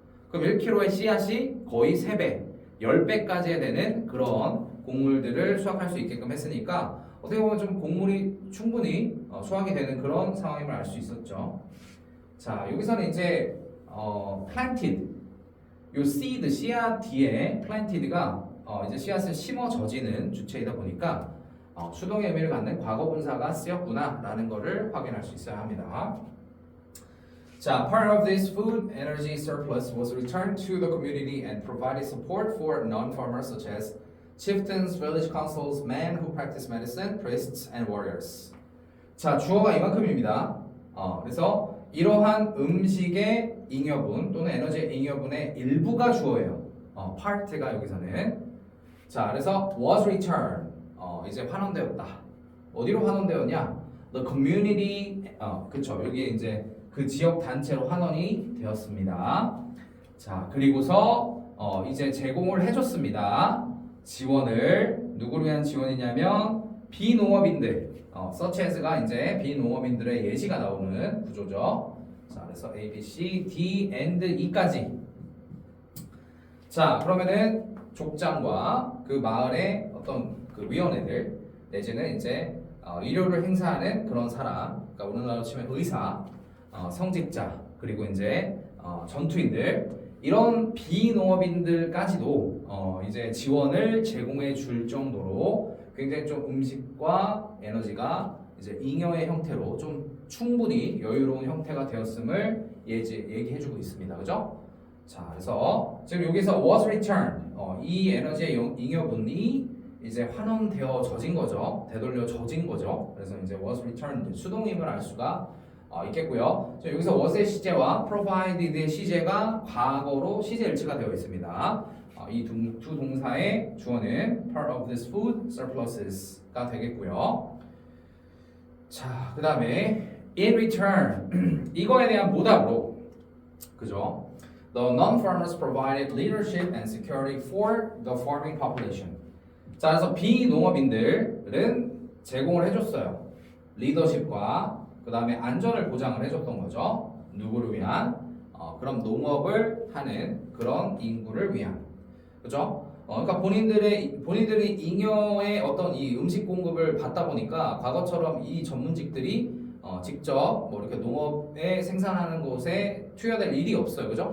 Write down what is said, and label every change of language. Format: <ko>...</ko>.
<ko>그럼 1kg의 씨앗이 거의 3배, 10배까지 되는 그런 곡물들을 수확할 수 있게끔 했으니까 어떻게 보면 좀 곡물이 충분히 수확이 되는 그런 상황임을 알 수 있었죠. 자, 여기서는 이제 planted, 요 seed, 씨앗 뒤에 planted가 이제 씨앗을 심어져지는 주체이다 보니까 수동의 의미를 갖는 과거 분사가 쓰였구나라는 것을 확인할 수 있어야 합니다.</ko> <en>자, part of this food energy surplus was returned to the community and provided support for non-farmers such as chieftains, village councils, men who practice medicine, priests, and warriors.</en> <ko>자, 주어가 이만큼입니다. 그래서 이러한 음식의 잉여분 또는 에너지의 잉여분의 일부가 주어예요. part가 여기서는. 자, 그래서 was returned. 이제 환원되었다. 어디로 환원되었냐?</ko> <en>The community.</en> <ko>그쵸. 여기에 이제 그 지역 단체로 환원이 되었습니다. 자, 그리고서 이제 제공을 해줬습니다. 지원을 누구를 위한 지원이냐면 비농업인들. such as가 이제 비농업인들의 예시가 나오는 구조죠. 자, 그래서 A, B, C, D, and E까지. 자, 그러면은 족장과 그 마을의 어떤 그 위원회들 내지는 이제 의료를 행사하는 그런 사람, 그러니까 우리나라로 치면 의사, 성직자, 그리고 이제 전투인들 이런 비농업인들까지도 이제 지원을 제공해 줄 정도로 굉장히 좀 음식과 에너지가 이제 잉여의 형태로 좀 충분히 여유로운 형태가 되었음을 얘기해주고 있습니다. 그죠? 자, 그래서 지금 여기서 was returned, 이 에너지의 잉여분이 이제 환원되어져진 거죠. 되돌려져진 거죠. 그래서 이제</ko> <en>was returned</en> <ko>수동임을 알 수가 있겠고요. 자, 여기서 was의 시제와 provided의 시제가 과거로 시제 일치가 되어 있습니다. 이 두 동사의 주어는</ko> <en>part of this food surpluses</en> <ko>가 되겠고요. 자, 그 다음에</ko> <en>in return</en> <ko>이거에 대한 보답으로 그죠?</ko> <en>The non-farmers provided leadership and security for the farming population.</en> <ko>자, 그래서 비농업인들은 제공을 해줬어요. 리더십과 그 다음에 안전을 보장을 해줬던 거죠. 누구를 위한? 그럼 농업을 하는 그런 인구를 위한. 그죠? 그러니까 본인들이 잉여의 어떤 이 음식 공급을 받다 보니까 과거처럼 이 전문직들이 직접 뭐 이렇게 농업에 생산하는 곳에 투여될 일이 없어요. 그죠?</ko>